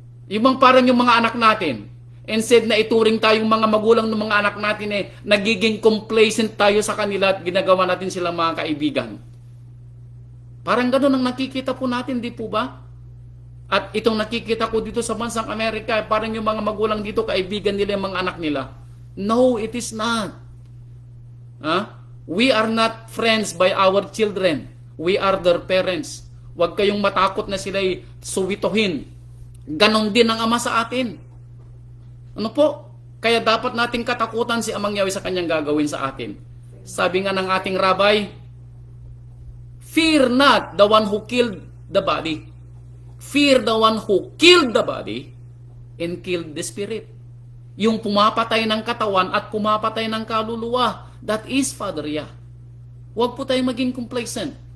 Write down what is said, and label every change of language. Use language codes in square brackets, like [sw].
[tl] Yung bang parang yung mga anak natin, instead na ituring tayong mga magulang ng mga anak natin nagiging complacent tayo sa kanila at ginagawa natin silang mga kaibigan. Parang gano'n ang nakikita po natin, di po ba? At itong nakikita ko dito sa bansang Amerika, parang yung mga magulang dito, kaibigan nila yung mga anak nila. [en] No, it is not. We are not friends by our children. We are their parents. [tl] Huwag kayong matakot na sila'y suwituhin. Ganon din ang Ama sa atin. Ano po? Kaya dapat nating katakutan si Amang Yahweh sa kanyang gagawin sa atin. Sabi nga ng ating rabbi, [en] fear not the one who killed the body. Fear the one who killed the body and killed the spirit. [tl] Yung pumapatay ng katawan at pumapatay ng kaluluwa. [en] That is Father Yah. [tl] Huwag po tayong maging complacent.